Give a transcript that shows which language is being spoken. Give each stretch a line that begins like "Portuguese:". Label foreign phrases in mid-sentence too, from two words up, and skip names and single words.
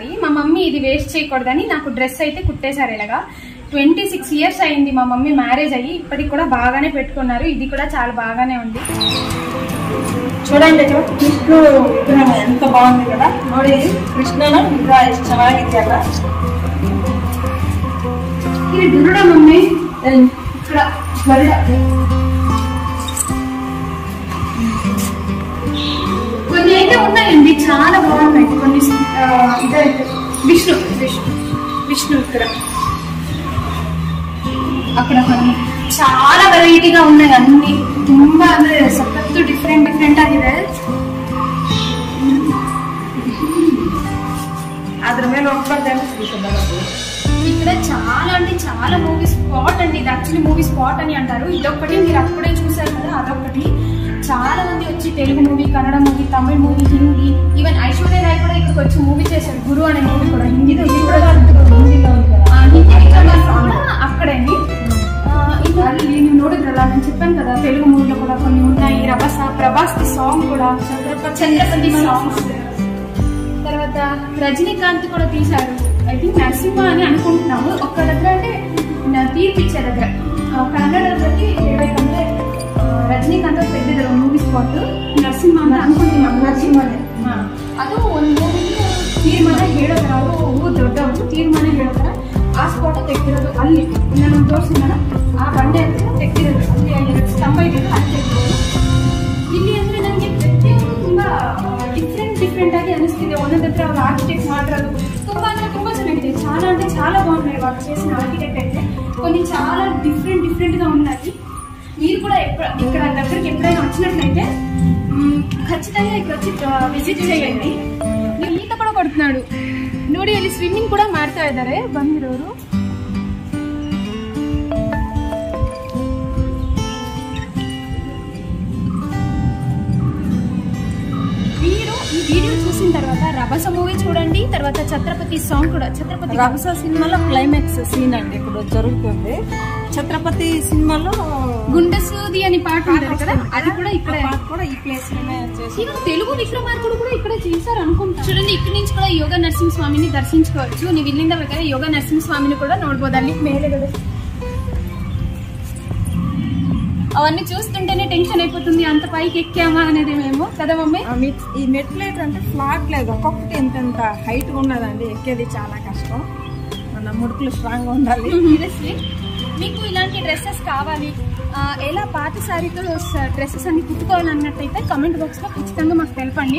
Telugu: మా మమ్మీ ఇది వేస్ట్ చేయకూడదని నాకు డ్రెస్ అయితే కుట్టేశారు. ఇలాగా 26 years అయింది మా మమ్మీ మ్యారేజ్ అయ్యి. ఇప్పటికి కూడా బాగానే పెట్టుకున్నారు. ఇది కూడా చాలా బాగానే ఉంది. చూడండి, కృష్ణుడు విగ్రహం ఎంత బాగుంది కదా.
Kannada: ನೋಡಿ,
Telugu: కృష్ణను విగ్రహం
Kannada: ಎಷ್ಟು ಚೆನ್ನಾಗಿದೆ ಅಲ್ಲ.
Telugu: ఇది దుర్గా మమ్మీ. ఇక్కడ కొన్ని అయితే ఉన్నాయండి, చాలా బాగున్నాయి. కొన్ని ఇదైతే విష్ణు ఇక్కడ, అక్కడ కొన్ని చాలా వెరైటీగా ఉన్నాయి.
Kannada: అన్ని ತುಂಬಾ ಅಂದ್ರೆ ಸಖತ್ತು ಡಿಫ್ರೆಂಟ್ ಆಗಿದೆ. ಅದ್ರ ಮೇಲೆ ಹೋಗ್ಬಾರ್ದೇನೋ.
Telugu: ఇక్కడ చాలా అంటే చాలా
English: movie spot
Telugu: అండి. ఇది
English: actually movie spot
Telugu: అని అంటారు. ఇదొక్కటి మీరు అప్పుడే చూసారు కదా, అదొకటి. చాలా మంది వచ్చి తెలుగు మూవీ, కన్నడ మూవీ, తమిళ మూవీ, హిందీ, ఈవెన్ ఐశ్వర్య రాయ్ కూడా ఇక్కడికి వచ్చి మూవీ చేశారు. గురు అనే మూవీ కూడా హిందీలో, ఇది కూడా హిందీలో ఉంది కదా, అక్కడే. నేను నోడిద్రలా నేను చెప్పాను కదా, తెలుగు మూవీలో కూడా కొన్ని ఉన్నాయి. ప్రభాస్ సాంగ్ కూడా, చంద్రపతి సాంగ్స్. తర్వాత రజనీకాంత్ కూడా తీశారు.
English: I think
Telugu: నరసింహ అని అనుకుంటున్నాము. ఒక్క దగ్గర అంటే తీర్పిచ్చే దగ్గర కన్నడ దగ్గరికి 20 కంటే
Kannada: ರಜನಿಕಾಂತ್ ತೆಗೆದಿದ್ದಾರೆ ಒಂದು ಮೂವಿ ಸ್ಪಾಟ್. ನರಸಿಂಹ ಅಂತ ಅನ್ಕೊಂತೀನಿ. ನರಸಿಂಹನೇ ಅದು ಒಂದು ಮೂವಿಗೆ ತೀರ್ಮಾನ ಹೇಳೋದ್ರ, ಅವರು ದೊಡ್ಡವರು ತೀರ್ಮಾನ ಹೇಳೋದ್ರ ಆ ಸ್ಪಾಟ್ ತೆಗೆದಿರೋದು. ಅಲ್ಲಿ ನಾನು ತೋರಿಸಿದ ಆ ಬಂಡೆ ಅಂತ ತೆಗೆದಿರೋದು. ಅಲ್ಲಿ 2 ಸ್ತಂಭ ಇದೆ, ಅಲ್ಲಿ ತೆಗೆದಿರೋದು. ಇಲ್ಲಿ ಅಂದ್ರೆ ನನಗೆ ಪ್ರತಿಯೊಂದು ತುಂಬಾ ಡಿಫ್ರೆಂಟ್ ಆಗಿ ಅನಿಸ್ತಿದೆ. ಒಂದೊಂದು ಹತ್ರ ಅವ್ರು ಆರ್ಕಿಟೆಕ್ಟ್ ಮಾಡಿರೋದು ತುಂಬಾ ಅಂದ್ರೆ ತುಂಬಾ ಚೆನ್ನಾಗಿದೆ.
Telugu: చాలా అంటే చాలా బాగున్నాయి వాళ్ళు చేసిన ఆర్కిటెక్ట్ అయితే. కొన్ని చాలా డిఫరెంట్ గా ఉన్నాయి. మీరు కూడా ఇక్కడ దగ్గరికి ఎప్పుడైనా వచ్చినట్లయితే ఖచ్చితంగా ఇక్కడ వచ్చి ವಿಸಿಟ್ చేయండి. ఈత కూడా కొడుతున్నాడు
Kannada: ನೋಡಿ, ಅಲ್ಲಿ ಸ್ವಿಮ್ಮಿಂಗ್ ಕೂಡ ಮಾಡ್ತಾ ಇದ್ದಾರೆ ಬಂದಿರೋರು.
Telugu: మీరు ఈ వీడియో చూసిన తర్వాత రభస మూవీ చూడండి, తర్వాత ఛత్రపతి సాంగ్ కూడా. ఛత్రపతి రభస సినిమాలో క్లైమాక్స్ సీన్ అండి ఇప్పుడు జరుగుతుంది. ఛత్రపతి సినిమాలో గుండెసూది అని పాట ఉంటుంది కదా, అది కూడా ఇక్కడ కూడా ఈ ప్లేస్ తెలుగు విక్రమార్కుడు కూడా ఇక్కడ చేశారు అనుకుంటా. చూడండి, ఇక్కడ నుంచి కూడా ಯೋಗ ನರಸಿಂಹ ಸ್ವಾಮಿని దర్శించుకోవచ్చు.
Kannada: ನೀವು ಇಲ್ಲಿಂದ ಬೇಕಾದ್ರೆ ಯೋಗ ನರಸಿಂಹ ಸ್ವಾಮಿని కూడా ನೋಡಬಹುದು. ಅಲ್ಲಿ ಮೇಲೆಗಡೆ
Telugu: అవన్నీ చూస్తుంటేనే టెన్షన్ అయిపోతుంది, అంత పైకి ఎక్కామా అనేది మేము కదా మమ్మీ. ఈ మెట్లు ఏంటంటే ఫ్లాట్ లేదు, ఒక్కొక్కటి ఎంత హైట్ ఉన్నదండి, ఎక్కేది చాలా కష్టం. మన ముడుకులు స్ట్రాంగ్ గా ఉండాలి. సీరియస్లీ మీకు ఇలాంటి డ్రెస్సెస్ కావాలి, ఎలా పాత శారీతో డ్రెస్సెస్ అన్ని కుట్టుకోవాలన్నట్టయితే
English: comment box
Telugu: లో ఖచ్చితంగా మాకు తెలపండి.